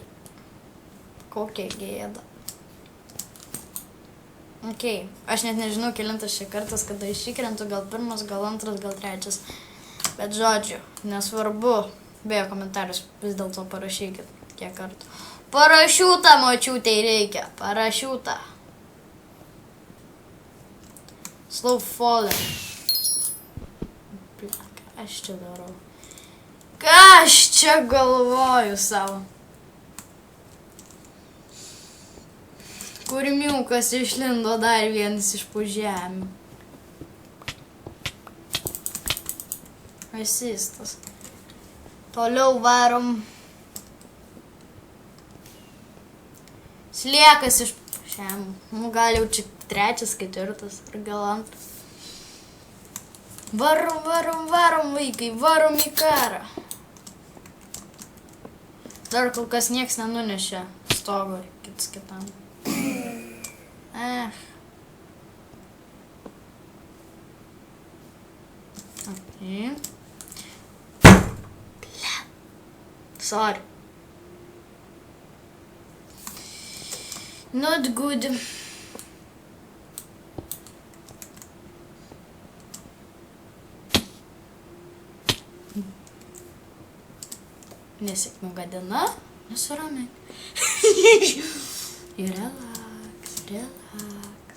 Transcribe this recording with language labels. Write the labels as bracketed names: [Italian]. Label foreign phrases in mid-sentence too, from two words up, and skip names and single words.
[Lithuanian] Kokia gėda. Okei. Aš net nežinau, kelintas šį kartas, kada išsikrentu, gal pirmas, gal antras, gal trečias. Bet žodžiu, nesvarbu. Beje, komentarius vis dėlto parašykit, kiek kartų. Parašiutą močiutei reikia. Parašiutą. [English] Slow falling. [Lithuanian] Ką aš čia darau? Ką aš čia galvoju savo? Kurmiukas išlindo dar vienas iš po žemių. Asistas. Toliau varom. Sliekas iš žemių. Nu, gal jau čia trečias, ketvirtas, ar gal antras. Varom, vaikai, varom į karą. Dar kol kas nieks nenunešė stogo kits kitam. [English] Okay. Sorry. Not good. [Lithuanian] Nesėkminga diena, nusiramink. Ir relax.